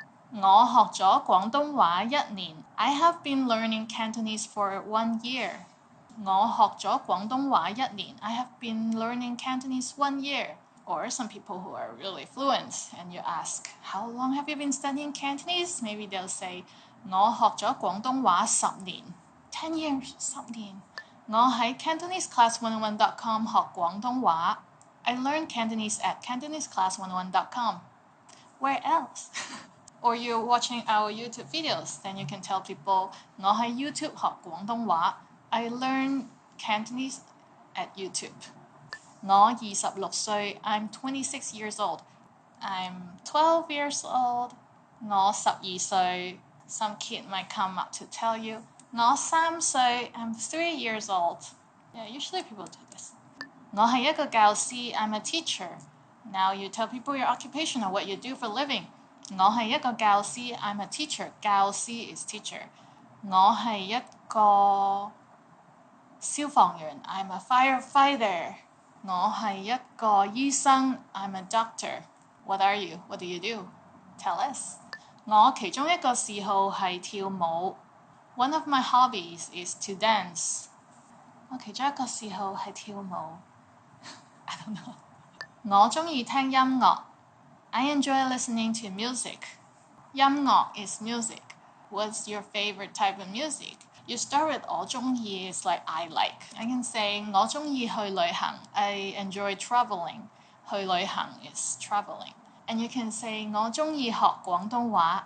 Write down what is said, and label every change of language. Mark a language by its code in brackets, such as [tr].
[yue] 我學咗廣東話1年 [en] I have been learning Cantonese for 1 year. [yue] 我學咗廣東話1年 [en] I have been learning Cantonese 1 year. Or some people who are really fluent and you ask, how long have you been studying Cantonese? Maybe they'll say, [yue] 我學咗廣東話10年. [en] 10 years, [yue] 10年.我喺 CantoneseClass101.com 學廣東話. [en] I learned Cantonese at CantoneseClass101.com. Where else? Or you're watching our YouTube videos, then you can tell people, [yue] 我喺 YouTube 學廣東話. [en] I learned Cantonese at YouTube. [yue] 我26歲, [en] I'm 26 years old. I'm 12 years old. [yue] 我12歲. [en] Some kid might come up to tell you, [yue] 我3歲, [en] I'm 3 years old. Yeah, usually people do this. [yue] 我係一個教師 [en] I'm a teacher. Now you tell people your occupation or what you do for living. [yue] 我係一個教師 [en] I'm a teacher. 教師 is teacher. [yue] 我係一個消防員 [en] I'm a firefighter. [yue] 我係一個醫生 [en] I'm a doctor. What are you? What do you do? Tell us. [yue] 我其中一個嗜好係跳舞. [en] One of my hobbies is to dance. [yue] 我其中一個嗜好係跳舞。 [en] I don't know. [yue] 我鍾意聽音樂。 [en] I enjoy listening to music. 音樂 is music. What's your favorite type of music? You start with 我鍾意 is like I like. I can say [yue] 我鍾意去旅行. [en] I enjoy traveling. 去旅行 is traveling. And you can say [yue] 我鍾意學廣東話.